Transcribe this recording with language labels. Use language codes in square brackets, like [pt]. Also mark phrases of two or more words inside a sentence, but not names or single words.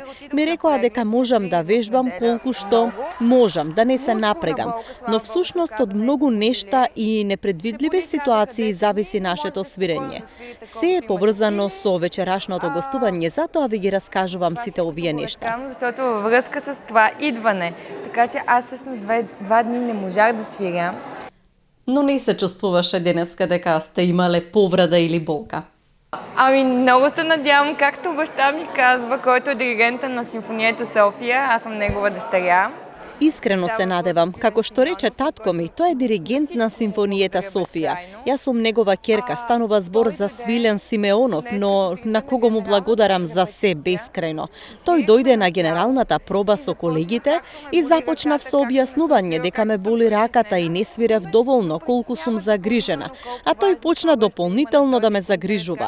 [mk] Ми рекоа дека можам да вежбам колку што можам, да не се напрегам, но всушност од многу нешта и непредвидливи ситуации зависи нашето свирење. Се е поврзано со вечерашното гостување, затоа ви ги раскажувам сите овие нешта. [bg] Защото във връзка с това идване, така че аз всъщност 2 дни не можах да свирям. [mk] Но не се чувствуваше денеска дека сте имале повреда или болка? [bg] Много се надявам, както баща ми казва, който е диригента на Симфониета Софија, аз съм негова дъщеря. [mk] Искрено се надевам, како што рече татко ми, тој е диригент на Симфониета Софија. Јас сум негова ќерка, станува збор за Свилен Симеонов, но на кого му благодарам за се бескрајно. Тој дојде на генералната проба со колегите и започнав со објаснување дека ме боли раката и не свирев доволно колку сум загрижена, а тој почна дополнително да ме загрижува.